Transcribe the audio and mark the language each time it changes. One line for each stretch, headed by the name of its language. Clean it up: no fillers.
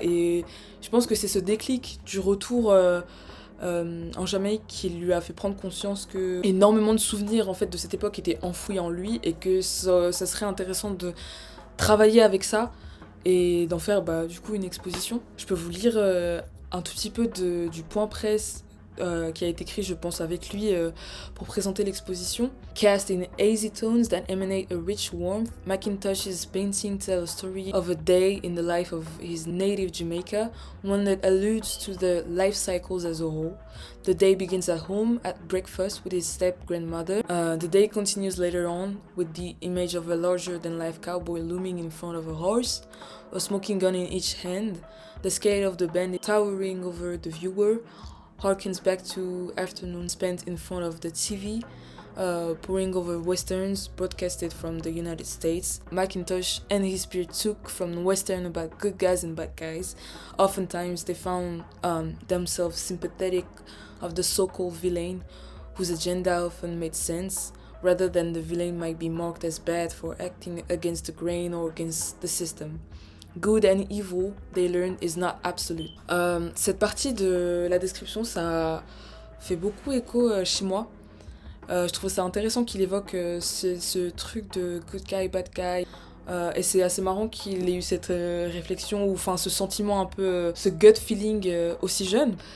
French: Et je pense que c'est ce déclic du retour en Jamaïque qui lui a fait prendre conscience que énormément de souvenirs en fait de cette époque étaient enfouis en lui et que ça serait intéressant de travailler avec ça et d'en faire du coup une exposition. Je peux vous lire un tout petit peu du point presse qui a été écrit, je pense, avec lui pour présenter l'exposition.
English: Cast in hazy tones that emanate a rich warmth, Macintosh's painting tell a story of a day in the life of his native Jamaica, one that alludes to the life cycles as a whole. The day begins at home, at breakfast with his step-grandmother. The day continues later on with the image of a larger-than-life cowboy looming in front of a horse, a smoking gun in each hand, the scale of the band towering over the viewer, harkens back to afternoon spent in front of the TV, poring over westerns broadcasted from the United States. Macintosh and his peer took from western about good guys and bad guys. Oftentimes they found themselves sympathetic of the so-called villain, whose agenda often made sense, rather than the villain might be marked as bad for acting against the grain or against the system. Good and evil, they learn, is not absolute.
French: Cette partie de la description, ça fait beaucoup écho chez moi. Je trouve ça intéressant qu'il évoque ce truc de
English: good guy, bad guy.
French: Et c'est assez marrant qu'il ait eu cette réflexion, ou enfin ce sentiment un peu, ce gut feeling aussi jeune.